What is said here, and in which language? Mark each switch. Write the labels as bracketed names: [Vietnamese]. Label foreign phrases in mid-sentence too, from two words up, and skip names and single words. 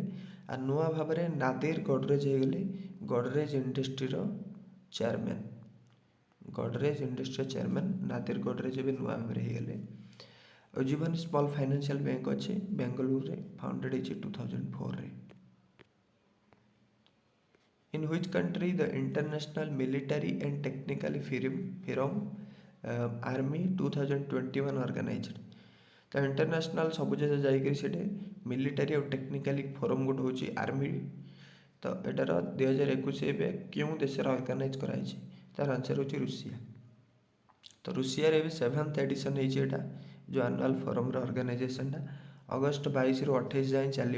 [Odia] ଆଉ ନୂଆ ଭାବରେ ନାଦିର ଗଡରେଜ ହେଇଗଲେ ଗଡରେଜ ଇଣ୍ଡଷ୍ଟ୍ରିର ଚେୟାରମ୍ୟାନ୍। ଗଡରେଜ ଇଣ୍ଡଷ୍ଟ୍ରିର ଚେୟାରମ୍ୟାନ୍ ନାଦିର ଗଡରେଜ ଏବେ ନୂଆ ଭାବରେ ହେଇଗଲେ। ଉଜ୍ଜୀବନୀ ସ୍ମଲ୍ ଫାଇନାନ୍ସିଆଲ୍ ବ୍ୟାଙ୍କ ଅଛି ବେଙ୍ଗଲୁରୁରେ, ଫାଉଣ୍ଡେଡ୍ ହେଇଛି 2004ରେ। [English] In which country the International Military and Technical Forum Army 2021 organized? [Odia] ତ ଇଣ୍ଟରନ୍ୟାସନାଲ୍ ସବୁ ଜାଗା ଯାଇକରି ସେଠି ମିଲିଟାରୀ ଆଉ ଟେକ୍ନିକାଲି ଫୋରମ୍ ଗୋଟେ ହେଉଛି ଆର୍ମି। ତ ଏଟାର 2021 ଏବେ କେଉଁ ଦେଶରେ ଅର୍ଗାନାଇଜ୍ କରାଯାଇଛି? ତାର ଆନ୍ସର୍ ହେଉଛି ରୁଷିଆ। ତ ରୁଷିଆରେ ଏବେ 7th ଏଡ଼ିସନ୍ ହେଇଛି ଏଇଟା, ଯେଉଁ ଆନୁଆଲ୍ ଫୋରମ୍ର ଅର୍ଗାନାଇଜେସନ୍ଟା ଅଗଷ୍ଟ 22ରୁ 28 ଯାଏଁ ଚାଲିବ।